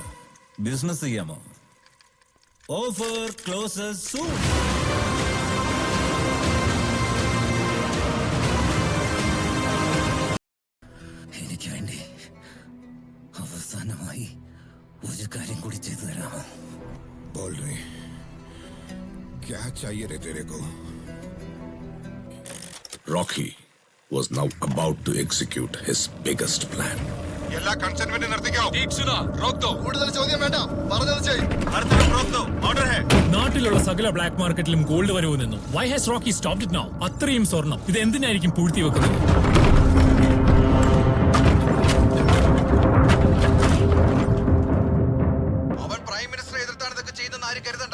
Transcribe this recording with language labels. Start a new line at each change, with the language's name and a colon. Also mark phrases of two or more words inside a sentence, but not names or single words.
Malayalam: ബിസിനസ് ചെയ്യാമോ?
English: offer closes soon.
Malayalam: എനിക്ക് വേണ്ടി അവസാനമായി ഒരു കാര്യം കൂടി ചെയ്തു തരാമോ?
Hindi: बोल रहे क्या चाहिए रे तेरे को?
English: Rocky was now about to execute his biggest plan.
Malayalam: എല്ലാ കൺസെന്റ്മെന്റ് നിർത്തിക്കോ. കൂടുതൽ ചോദ്യം വേണ്ട, പറഞ്ഞത് ചെയ്യ്. നാട്ടിലുള്ള സകല
English: black marketilum
Malayalam: ഗോൾഡ് വരവ് നിന്നു.
English: why has Rocky stopped it now?
Malayalam: അത്രയും സ്വർണം ഇത് എന്തിനായിരിക്കും പൂഴ്ത്തി വെക്കുന്നത്? അവൻ
English: prime minister
Malayalam: എതിർത്താണ് ഇതൊക്കെ ചെയ്തെന്ന് ആരും കരുതണ്ട.